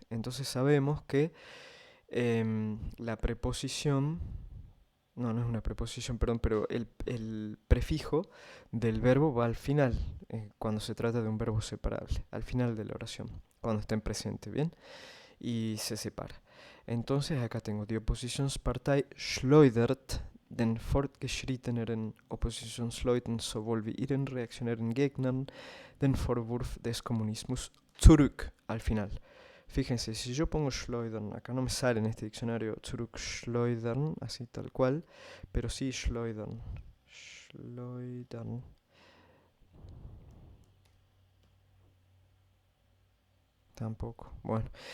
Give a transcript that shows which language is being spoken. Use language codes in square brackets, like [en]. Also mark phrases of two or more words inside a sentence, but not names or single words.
[es] Entonces sabemos que la preposición, no es una preposición, perdón, pero el prefijo del verbo va al final, cuando se trata de un verbo separable, al final de la oración, cuando está en presente, ¿bien? Y se separa. Entonces acá tengo [de] die Oppositionspartei schleudert den fortgeschrittenen Oppositionsleuten sowohl wie ihren reaktionären Gegnern den Vorwurf des Kommunismus zurück [es] al final. Fíjense, si yo pongo schleudern, acá no me sale en este diccionario zurückschleudern, así tal cual, pero sí schleudern. Schleudern. Tampoco. Bueno.